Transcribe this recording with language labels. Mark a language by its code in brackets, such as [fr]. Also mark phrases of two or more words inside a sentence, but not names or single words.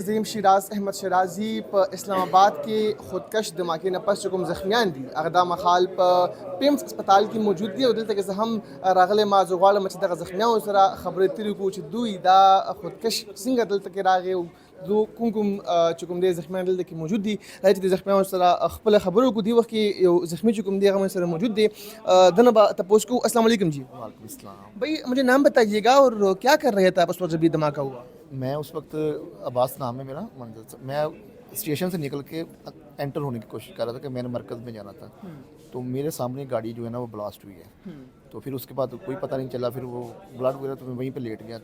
[ps] زیم شیراز احمد شیرازي په اسلام آباد کې خودکش دھماکې نه پس چې کوم زخمیان دي هغه دا مهال په پیمز هسپتال کې موجود دي او دلته کې زه هم راغلی ما زه غواړم چې دغه زخمیانو سره خبرې اترې وکړو چې دوی دا خودکش څنګه دلته کې راغی او دو کوم چې کوم دی زخمیان دلته کې موجود دي راځي چې د زخمیانو سره خپله خبرې وکړو. دې وخت کې یو زخمی چې کوم دی هغه سره موجود دی. دنه به تپوس کو. [ar] السلام علیکم [ps] جی. [ar] وعلیکم السلام. [ur] بھائی مجھے نام بتائیے گا اور کیا کر رہے تھے آپ اس وقت جب یہ دھماکہ ہوا؟ میں اس وقت عباس نام ہے میرا منزل سے، میں اسٹیشن سے نکل کے انٹر ہونے کی کوشش کر رہا تھا کہ میں نے مرکز میں جانا تھا. تو میرے سامنے گاڑی جو ہے نا وہ بلاسٹ ہوئی ہے. تو پھر اس کے بعد کوئی پتہ نہیں چلا، پھر وہ بلڈ وغیرہ تو میں وہیں پہ لیٹ گیا.